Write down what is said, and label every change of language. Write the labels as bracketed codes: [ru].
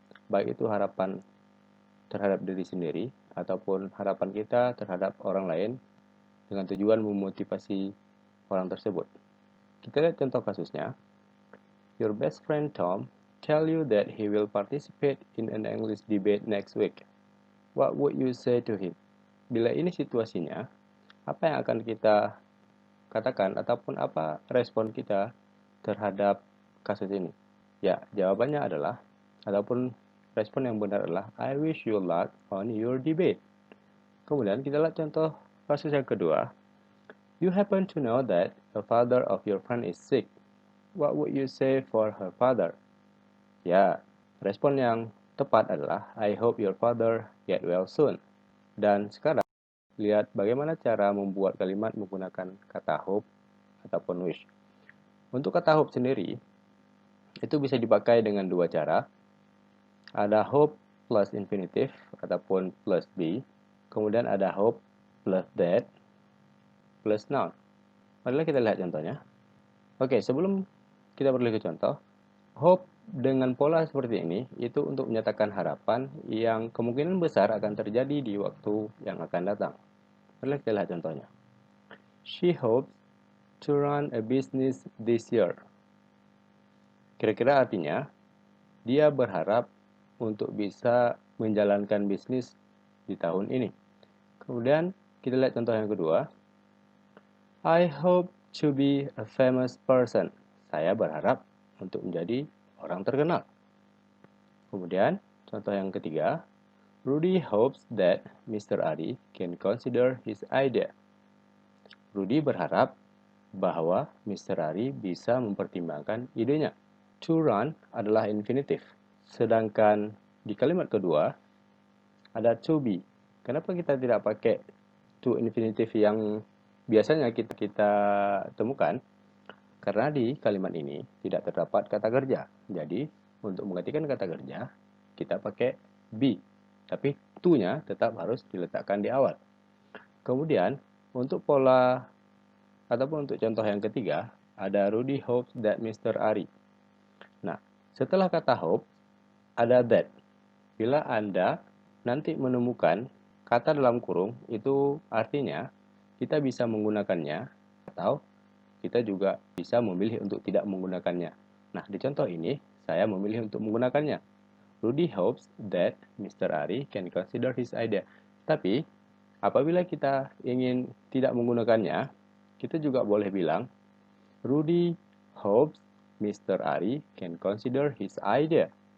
[id] Baik itu harapan terhadap diri sendiri ataupun harapan kita terhadap orang lain dengan tujuan memotivasi orang tersebut. Kita lihat contoh kasusnya. [en] Your best friend Tom tell you that he will participate in an English debate next week. What would you say to him? [id] Bila ini situasinya, apa yang akan kita katakan ataupun apa respon kita terhadap kasus ini? Ya, jawabannya adalah ataupun respon yang benar adalah [en] I wish you luck on your debate. [id] Kemudian kita lihat contoh kasus yang kedua. [en] You happen to know that the father of your friend is sick. What would you say for her father? [id] Ya, respon yang tepat adalah [en] I hope your father get well soon. [id] Dan sekarang, lihat bagaimana cara membuat kalimat menggunakan kata hope ataupun wish. Untuk kata hope sendiri, itu bisa dipakai dengan dua cara. Ada hope plus infinitive ataupun plus be. Kemudian ada hope plus that plus noun. Marilah kita lihat contohnya. Oke, sebelum kita beralih ke contoh, hope dengan pola seperti ini itu untuk menyatakan harapan yang kemungkinan besar akan terjadi di waktu yang akan datang. Marilah kita lihat contohnya. [en] She hopes to run a business this year. [id] Kira-kira artinya, dia berharap untuk bisa menjalankan bisnis di tahun ini. Kemudian kita lihat contoh yang kedua. [en] I hope to be a famous person. [id] Saya berharap untuk menjadi orang terkenal. Kemudian, contoh yang ketiga, [en] Rudy hopes that Mr. Ari can consider his idea. [id] Rudy berharap bahwa Mr. Ari bisa mempertimbangkan idenya. To run adalah infinitif. Sedangkan di kalimat kedua, ada to be. Kenapa kita tidak pakai to infinitif yang biasanya kita temukan? Karena di kalimat ini tidak terdapat kata kerja. Jadi, untuk menggantikan kata kerja, kita pakai be. Tapi to-nya tetap harus diletakkan di awal. Kemudian, untuk pola ataupun untuk contoh yang ketiga, ada [en] Rudy hopes that Mr. Ari. [id] Nah, setelah kata hope, ada that. Bila Anda nanti menemukan kata dalam kurung, itu artinya kita bisa menggunakannya atau kita juga bisa memilih untuk tidak menggunakannya. Nah, di contoh ini, saya memilih untuk menggunakannya. [en] Rudy hopes that Mr. Ari can consider his idea. [id] Tapi, apabila kita ingin tidak menggunakannya, kita juga boleh bilang, [en] Rudy hopes Mr. Ari can consider his idea.